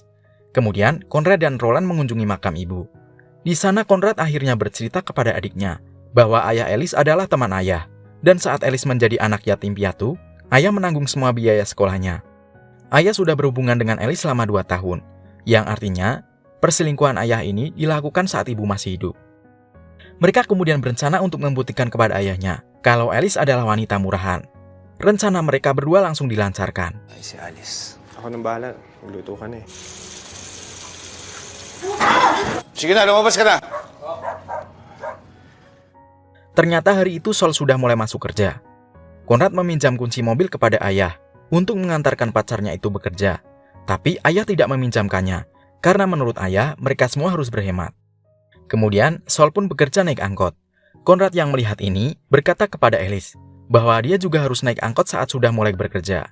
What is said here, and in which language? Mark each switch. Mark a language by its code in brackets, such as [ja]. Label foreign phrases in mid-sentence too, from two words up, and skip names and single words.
[id] Kemudian, Konrad dan Roland mengunjungi makam ibu. Di sana Konrad akhirnya bercerita kepada adiknya bahwa ayah Elis adalah teman ayah, dan saat Elis menjadi anak yatim piatu, ayah menanggung semua biaya sekolahnya. Ayah sudah berhubungan dengan Elis selama 2 tahun, yang artinya perselingkuhan ayah ini dilakukan saat ibu masih hidup. Mereka kemudian berencana untuk membuktikan kepada ayahnya kalau Elis adalah wanita murahan. Rencana mereka berdua langsung dilancarkan. [tl] Ay, si Alice. Ako nang bahala. Magluto ka na eh. Sige na, lumabas ka na! [id] Ternyata hari itu Sol sudah mulai masuk kerja. Konrad meminjam kunci mobil kepada ayah untuk mengantarkan pacarnya itu bekerja. Tapi ayah tidak meminjamkannya, karena menurut ayah mereka semua harus berhemat. Kemudian Sol pun bekerja naik angkot. Konrad yang melihat ini berkata kepada Elis bahwa dia juga harus naik angkot saat sudah mulai bekerja.